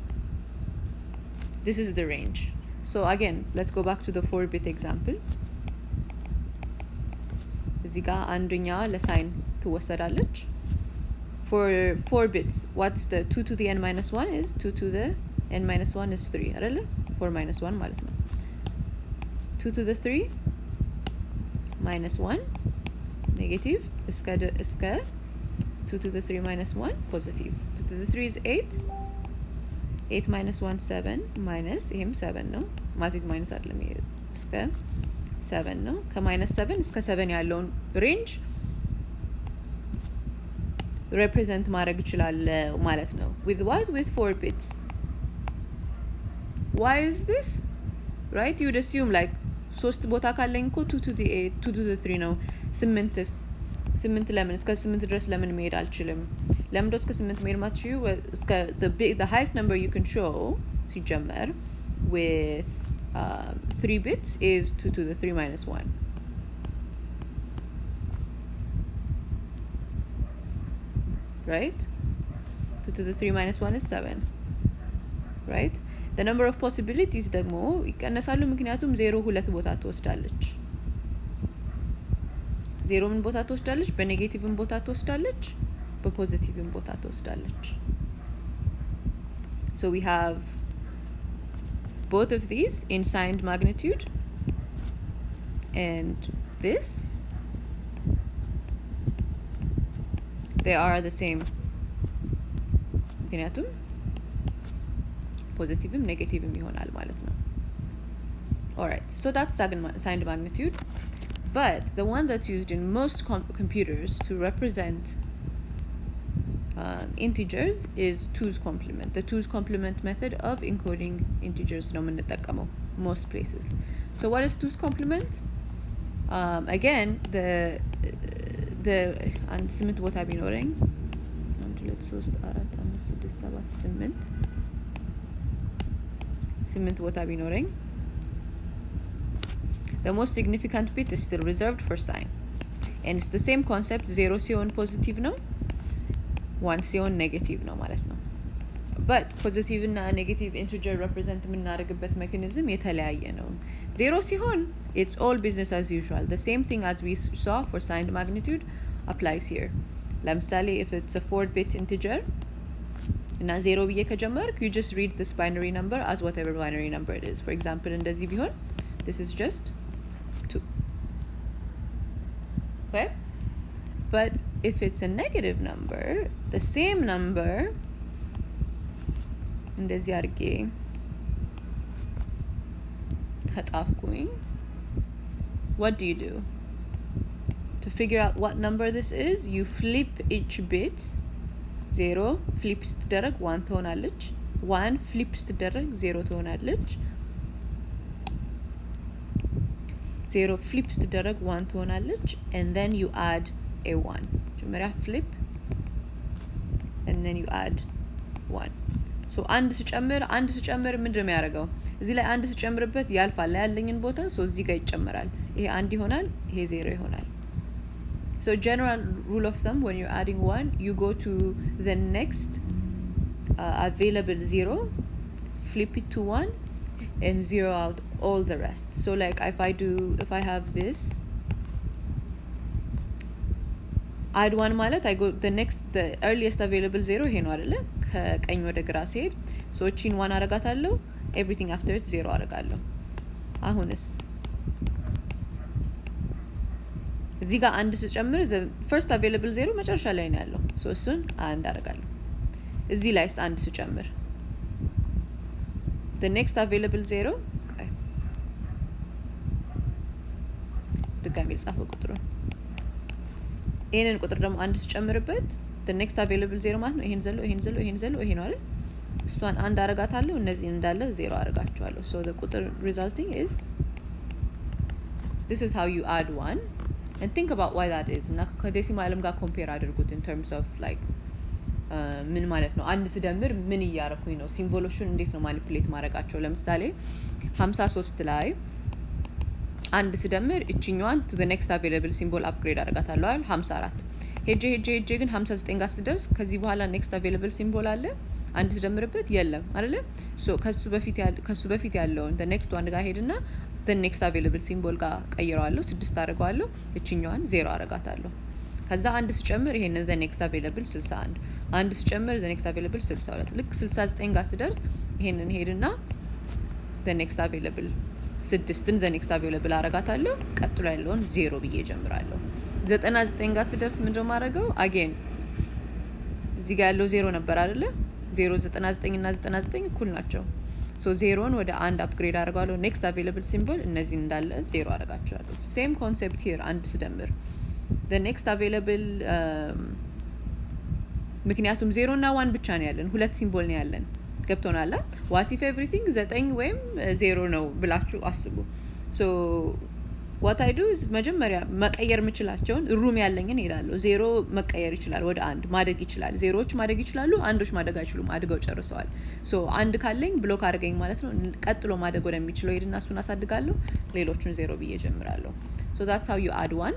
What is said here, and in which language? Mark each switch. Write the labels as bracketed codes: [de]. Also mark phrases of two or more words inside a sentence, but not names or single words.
[en] This is the range. So again, let's go back to the 4-bit example. [am] እዚህ ጋር አንደኛ ለሳይን ትወሰዳለች. [en] For 4 bits, what's the 2 to the n minus 1 is 2 to the n minus 1 is 3 አይደለ? [am] 4 minus 1 ማለት ነው. [en] 2 to the 3 minus 1 negative እስከ 2 to the 3 minus 1 positive. 2 to the 3 is 8. 8 minus 1 7 minus [am] ይሄም 7 ነው ማለት ማይነስ አይደለም ይሄ እስከ 7 ነው ከማይነስ 7 እስከ 7 ያለውን ሬንጅ represent ማድረግ ይችላል ማለት ነው [en] with what with 4 bits. Why is this? Right? You would assume like [am] 3 ቦታ ካለኝ እኮ [en] 2 to the 8 2 to the 3 [am] ነው 8 ለምን እስከ 8 ድረስ ለምን መሄድ አልችልም? ለምን እስከ 8 መሄድ ማትችዩ? እስከ [en] the highest number you can show ሲጀመር with 3 bits is 2 to the 3 minus 1. Right? 2 to the 3 minus 1 is 7. Right? The number of possibilities [am] ደግሞ ይቀነሳሉ ምክንያቱም 0 ሁለት ቦታ ትወስዳለች። 0 ምን ቦታ ትወስዳለች? በኔጌቲቭም ቦታ ትወስዳለች፣ በፖዚቲቭም ቦታ ትወስዳለች። [en] So we have both of these in signed magnitude and this. They are the same. [am] ምክንያቱም ፖዚቲቭም ኔጌቲቭም ይሆናል ማለት ነው። [en] Alright, so that's signed magnitude. But the one that's used in most computers to represent integers is 2's complement. The 2's complement method of encoding integers [am] ነው የምንጠቀመው [en] most places. So what is 2's complement? Again, [am] አንድ 8 ቦታ ቢኖረኝ 1 2 3 4 5 6 7 8 ቦታ ቢኖረኝ [en] the most significant bit is still reserved for sign. And it's the same concept. [am] 0 ሲሆን ፖዚቲቭ ነው 1 ሲሆን ኔጌቲቭ ነው ማለት ነው። but ፖዚቲቭ እና ኔጌቲቭ ኢንቲጀር represent የምናደርግበት ሜካኒዝም የተለያየ ነው። 0 ሲሆን [en] it's all business as usual. The same thing as we saw for signed magnitude applies here. ለምሳሌ if it's a 4-bit integer [am] እና 0 ብዬ ከጀመርኩ [en] you just read this binary number as whatever binary number it is. For example [am] እንደዚህ ቢሆን [en] this is just 2. Okay? But if it's a negative number, the same number [am] እንደዚህ አድርጌ ከጻፍኩኝ [en] what do? To to figure out what number this is, you flip each bit. [am] 0 flip ስትደረግ 1 ትሆናለች። 1 flip ስትደረግ 0 ትሆናለች። 0 flip ስትደረግ 1 ትሆናለች. [en] And then you add a 1. መጀመሪያ flip and then you add 1. [am] so አንድ ስጨምር ምንድነው የሚያደርገው? እዚህ ላይ አንድ ስጨምርበት ያልፋል ያለኝን ቦታ so እዚህ ጋር ይጨመራል። ይሄ 1 ይሆናል፣ ይሄ 0 ይሆናል። [en] So general rule of thumb, when you're adding 1, you go to the next available 0, flip it to 1, and 0 out all the rest. So like if I have this, add 1 ማለት I go the earliest available 0 [am] ይሄ ነው አይደለ? ከቀኝ ወደ ግራ ሲሄድ so እቺን 1 አረጋታለሁ, [en] everything after it [am] 0 አረጋለሁ። አሁንስ እዚህ ጋር አንድ ስጨምር [en] the first available 0 [am] መጨረሻ ላይ ነው ያለው so እሱን አንድ አደርጋለሁ። እዚህ ላይስ አንድ ስጨምር [en] the next available 0 [am] ድጋሚ ልጻፈው ቁጥሩን። ይሄንን ቁጥር ደግሞ አንድ ስጨምርበት [en] the next available 0 [am] ማለት ነው ይሄን ዘሎ ይሄ ነው አይደል? እሷን አንድ አረጋታለሁ፣ እነዚህን እንዳለ 0 አረጋቸዋለሁ። [en] so the ቁጥር resulting is this is how you add 1. And think about why that is. [am] እና ከዴሲማልም ጋር ኮምፔር አድርጉት [en] in terms of like [am] ምን ማለት ነው? አንድ ስደምር ምን እያረኩኝ ነው? ሲምቦሎቹን እንዴት ነው ማኒፑሌት ማድረጋቸው? ለምሳሌ 53 ላይ አንድ ስደምር እቺኛዋን [en] to the next available symbol upgrade [am] አደርጋታለሁ አይደል? 54 ሄጄ ግን 59 ጋር ስደርስ ከዚህ በኋላ [en] next available symbol [am] አለ አንድ ስደምርበት የለም አይደል? so ከሱ በፊት ያለውን [en] the next one [am] ጋር ሄድና [en] the next available symbol [am] ጋር ቀይረዋለሁ 6 አደርገዋለሁ እቺኛዋን 0 አደርጋታለሁ። ከዛ አንድ ስጨምር ይሄንን [en] the next available [am] 61 አንድ ስጨምር [en] the next available [am] 62 ልክ 69 ጋር ስደርስ ይሄንን ሄድና [en] the next available [am] 6ን [en] the next available [am] አደርጋታለሁ። ቀጥሎ ያለውን 0 ብዬ ጀምራለሁ። 99 ጋር ስደርስ ምንድነው ማድረገው? again እዚህ ጋር ያለው 0 ነበር አይደለ? 0 99 እና 99 እኩል ናቸው። so 0ን ወደ 1 አፕግሬድ አደርጋለሁ። [en] next available symbol [am] እነዚህ እንዳለ 0 አደርጋቸዋለሁ። [en] same concept here [am] አንድ ስደምር [en] the next available [am] ምክንያቱም 0 እና 1 ብቻ ነው ያለን፣ ሁለት ሲምቦል ነው ያለን። ገብቶናል? [en] what if everything [am] 9 ወይም 0 ነው ብላችሁ አስቡ። [en] so what I do is [am] መጀመሪያ መቀየር የምችላቸውን ሩም ያለኝን እሄዳለሁ። 0 መቀየር ይችላል ወደ 1 ማደግ ይችላል። 0ዎች ማደግ ይችላሉ፣ አንዶች ማደግ አይችሉም፣ አድገው ጨርሰዋል። so 1 ካለኝ ብሎክ አድርገኝ ማለት ነው። ቀጥሎ ማደግ ወደሚችለው ሄድና እሱን አሳድጋለሁ፣ ሌሎቹን 0 ብዬ ጀምራለሁ። [en] so that's how you add 1.